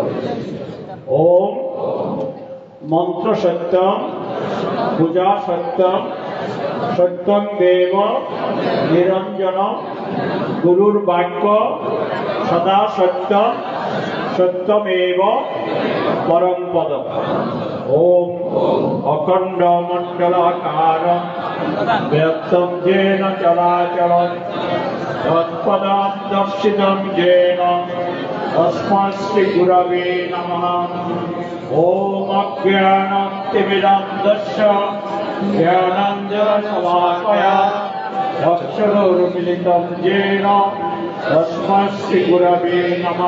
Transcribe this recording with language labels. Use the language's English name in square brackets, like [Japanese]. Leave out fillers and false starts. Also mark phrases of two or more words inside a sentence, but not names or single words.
[Sanskrit] ওম মন্ত্র সত্যম পূজা সত্যম সত্যম দেব নিরঞ্জন গুরুর বাক্য সদা সত্যম সত্যমেব পরম পদম। ওম অখণ্ড মণ্ডলাকারম ব্যক্তম যেন চরাচরম তৎপদম দর্শিতম যেন তস্মাৎ শ্রী গুরবে নমঃ। ওম অজ্ঞানতিমিরান্ধস্য জ্ঞানাঞ্জনশলাকয়া চক্ষুरुन्मीलितं येन तस्मै श्री गुरवे नमः।